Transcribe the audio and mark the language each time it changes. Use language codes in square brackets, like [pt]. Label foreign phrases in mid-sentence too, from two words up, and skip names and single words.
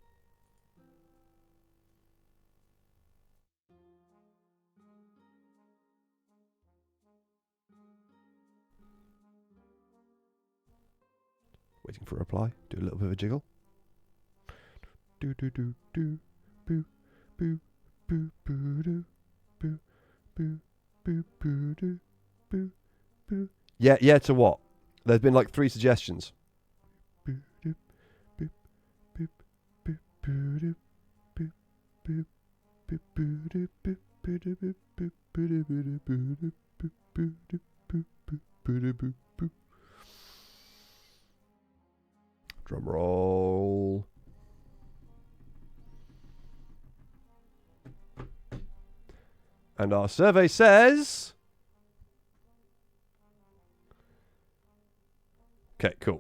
[en] Waiting for a reply. Do a little bit of a jiggle. Do do do do boo boo boo boo do boo boo boo boo do boo boo. Yeah, to what? There's been like 3 suggestions. Boo do boo boo boo boo do boo boo boo boo do boo boo do boo boo boo do boo do boo do boo boo do boo boo boo do boo boo. Drum roll. And our survey says... Okay, cool.